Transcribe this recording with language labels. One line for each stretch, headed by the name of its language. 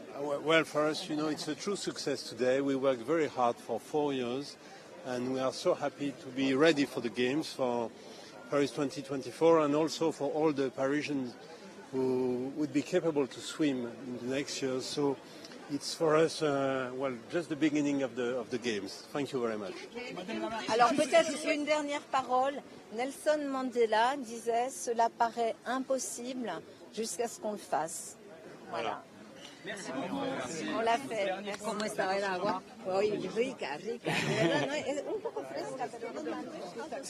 English: Well, for us, it's a true success today. We worked very hard for 4 years, and we are so happy to be ready for the Games, for Paris 2024, and also for all the Parisians who would be capable to swim in the next years. So it's for us, just the beginning of the Games. Thank you very much.
French: Alors peut-être une dernière parole. Nelson Mandela disait « Cela paraît impossible jusqu'à ce qu'on le fasse ». Voilà. Merci beaucoup. On l'a fait.
Spanish: ¿Cómo estaba el agua? Hoy rica. De verdad, ¿no? Es un poco fresca, pero no tanto.